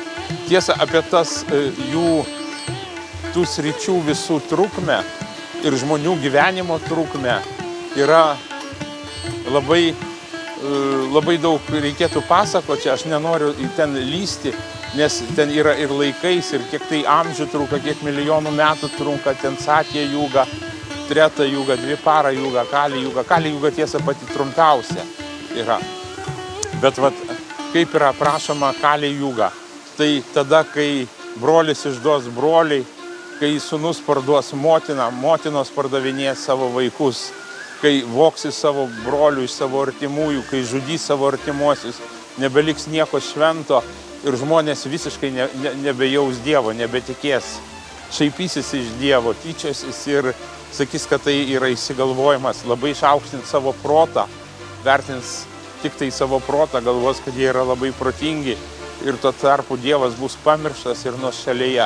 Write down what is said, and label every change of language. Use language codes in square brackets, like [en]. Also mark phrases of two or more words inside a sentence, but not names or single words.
[lt] Tiesa, apie tų sričių visų trukmę ir žmonių gyvenimo trukmę yra labai daug reikėtų pasakoti, čia aš nenoriu ten lysti, nes ten yra ir laikais, ir kiek tai amžių trunka, kiek milijonų metų trunka, ten satija juga, treta juga, dvipara juga, Kali juga. Kali juga tiesa pati trumpiausia yra. Bet kaip yra aprašoma Kali juga, tai tada, kai brolis išduos broliai kai sūnus parduos motiną, motinos pardavinės savo vaikus, kai voksi savo brolių iš savo artimųjų, kai žudys savo artimuosius, nebeliks nieko švento ir žmonės visiškai nebejaus Dievo, nebetikės, šaipysis iš Dievo, tyčiosis ir sakys, kad tai yra įsigalvojimas, labai išaukštins savo protą, vertins tik tai savo protą, galvos, kad jie yra labai protingi ir tuo tarpu Dievas bus pamirštas ir nuošalėje.